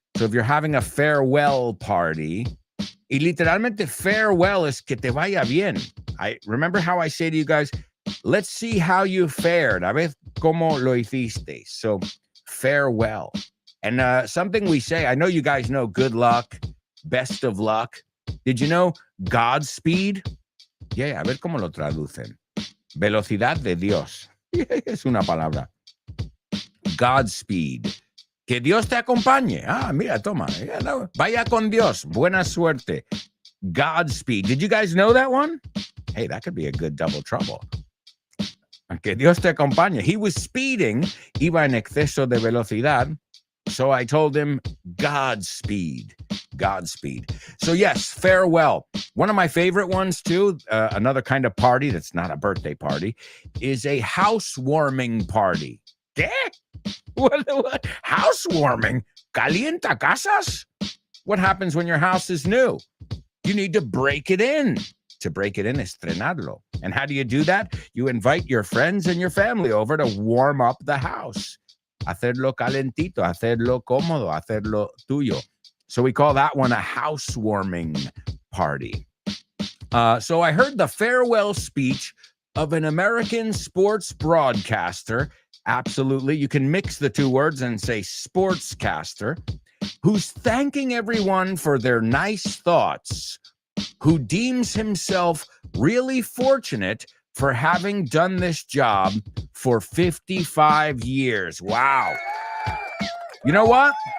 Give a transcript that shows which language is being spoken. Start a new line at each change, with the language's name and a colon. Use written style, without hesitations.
English: So if you're having a farewell party, y literalmente farewell is
Spanish: que te vaya bien.
English: I remember how I say to you guys, let's see how you fared.
Spanish: A ver cómo lo hiciste.
English: So farewell. And something we say, I know you guys know good luck, best of luck. Did you know Godspeed? Yeah,
Spanish: a ver cómo lo traducen. Velocidad de Dios. Es una palabra. Godspeed. Que Dios te acompañe. Ah, mira, toma. Yeah, no. Vaya con Dios. Buena suerte. Godspeed.
English: Did you guys know that one? Hey, that could be a good double trouble.
Spanish: Que Dios te acompañe.
English: He was speeding.
Spanish: Iba en exceso de velocidad.
English: So I told him, Godspeed. Godspeed. So yes, farewell. One of my favorite ones too, another kind of party that's not a birthday party, is a housewarming party.
Spanish: ¿Qué?
English: What?
Spanish: Housewarming? Calienta casas?
English: What happens when your house is new? You need to break it in. To break it in,
Spanish: estrenarlo.
English: And how do you do that? You invite your friends and your family over to warm up the house.
Spanish: Hacerlo calentito, hacerlo cómodo, hacerlo tuyo.
English: So we call that one a housewarming party. So I heard the farewell speech of an American sports broadcaster. Absolutely. You can mix the two words and say sportscaster, who's thanking everyone for their nice thoughts, who deems himself really fortunate for having done this job for 55 years. Wow. You know what?